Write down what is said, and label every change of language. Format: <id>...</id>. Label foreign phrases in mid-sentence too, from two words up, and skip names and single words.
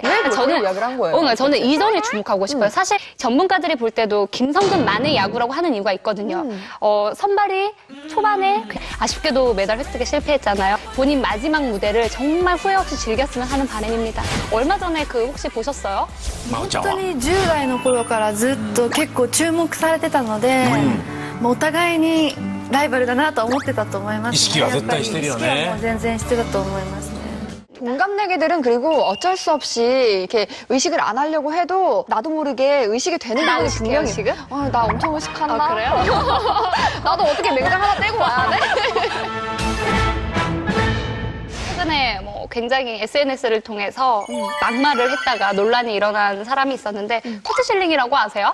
<ko>왜 저는 이야기를 한 거예요? 저는 이 점에 주목하고 싶어요. 사실 전문가들이 볼 때도 김성근 만의 야구라고 하는 이유가 있거든요. 선발이 초반에 아쉽게도 메달 획득에 실패했잖아요. 본인 마지막 무대를 정말 후회 없이 즐겼으면 하는 바람입니다. 얼마 전에 그 혹시 보셨어요?</ko> <ja>本当に10代の頃からずっと結構注目されてたので、もうお互いにライバルだなとは思ってたと思いますね。意識は絶対してるよね。意識はもう全然してたと思いますね。</ja> <ko>동갑내기들은 그리고 어쩔 수 없이 이렇게 의식을 안 하려고 해도 나도 모르게 의식이 되는 나 부분이 의식해요, 분명히 의식은? 나 엄청 의식한다. 아, 그래요? 나도 어떻게 맹장 하나 떼고 와야 돼? 최근에 뭐 굉장히 SNS를 통해서 막말을 했다가 논란이 일어난 사람이 있었는데 커트 실링이라고 아세요?</ko>